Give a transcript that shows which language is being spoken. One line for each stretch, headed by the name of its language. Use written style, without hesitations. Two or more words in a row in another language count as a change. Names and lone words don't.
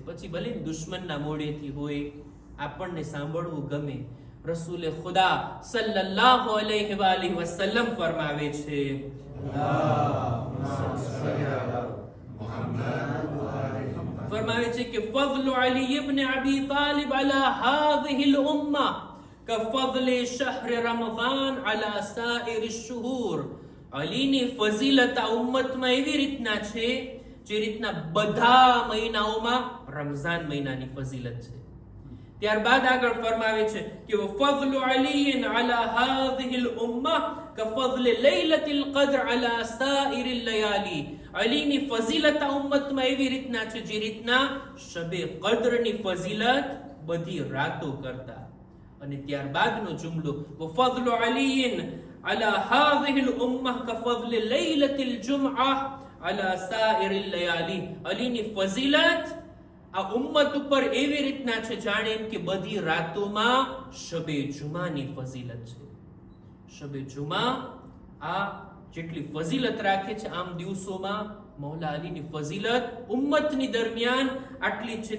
Gujarati: પછી ભલે દુશ્મનના મોઢેથી હોય, આપણને સાંભળવું ગમે. રસૂલે ખુદા
Arabic: صلى الله عليه وسلم
Gujarati: ફરમાવે છે, કે
Arabic: ફضل علی ابن ابی طالب على هذه الامه كفضل شهر رمضان على سائر الشهور.
Gujarati: અલીની ફઝીલત આ ઉમ્મતમાં એવી રીતના છે જે રીતના બધા મહિનાઓમાં રમઝાન મહિનાની ફઝીલત છે. ત્યારબાદ આગળ ફરમાવે છે કે
Arabic: ફضل علی على هذه الامه كفضل ليله القدر على سائر الليالي.
Gujarati: અલીની ફઝીલત આ ઉમ્મતમાં એવી રીતના છે જે રીતના શબે કદ્રની ફઝીલત બધી રાતો કરતા. અને ત્યારબાદનો જુમલો
Arabic: وفضل علي على هذه الامه كفضل ليله الجمعه على سائر الليالي.
Gujarati: અલીની ફઝીલત આ ઉમ્મત ઉપર એવી રીતના છે જાણે એમ કે બધી રાતોમાં શબે જુમાની ફઝીલત છે. શબે જુમા આ જેટલી ફઝીલત રાખે છે આમ દિવસોમાં મૌલા અલીની ફઝીલત ઉમ્મતની દરમિયાન આટલી છે.